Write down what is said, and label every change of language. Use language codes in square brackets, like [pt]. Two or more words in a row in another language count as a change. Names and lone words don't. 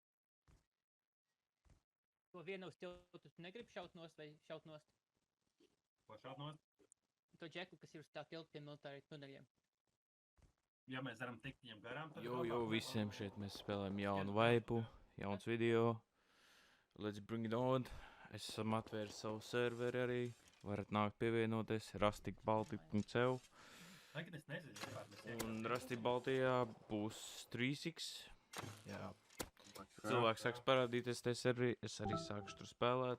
[lv] To vienu uz tiltu tu negribi šaut nost vai šaut nost? Ko šādi nost? To džeku, kas ir uz tā tilta pie militāriem tuneļiem. Ja mēs varam tikt viņam garām, tad... Jo, visiem šeit mēs spēlējam jaunu vaipu, jauns video. [en] Let's bring it on. [lv] Esam atvēris savu serveri arī. Varat nākt pievienoties rusticbaltic.eu. Tagad es nezinu, Un Rustic Baltijā būs 3x. Jā. Cilvēks sāks parādīties, es arī sākšu tur spēlēt.